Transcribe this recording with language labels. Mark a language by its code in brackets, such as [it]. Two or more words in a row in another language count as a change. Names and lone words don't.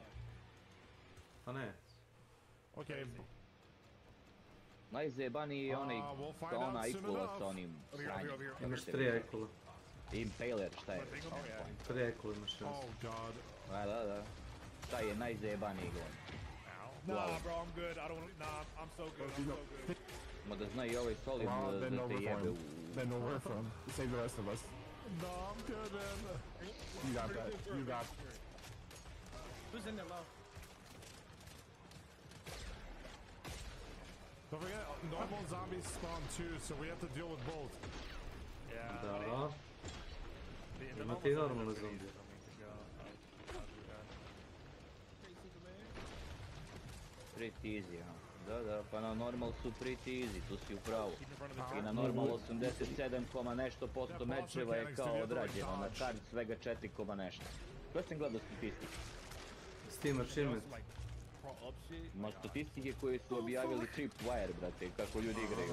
[sr] Pa ne. [en] Okay. [sr] Najzajebaniji je onaj, kao ona Ikula sa onim sranjem. Imaš 3 Ikula. Impaler, šta je? 3 Ikula imaš. [en] Oh god. [sr] Da. Taj je najzajebaniji glon. [en] Nah, bro, I'm good. I'm so good. [sr] Ma da zna i ovaj solidno da te jebe u... [en] They know where from. Save the rest of us. No, I'm good, man. You got that. You got. Who's in there low? Don't forget, normal zombies spawn too, so we have to deal with both. [sr] Da. Ima ti normalne zombije. [en] Pretty easy, ha. [sr] Da, pa na normal su [en] pretty easy, [sr] tu si u pravu. I na normal 87, nešto posto mečeva je kao odrađeno, na card svega 4, nešto. Ko sam gledao statistike? Steam achievement. Ma statistike koje su objavili Tripwire, brate, kako ljudi igraju.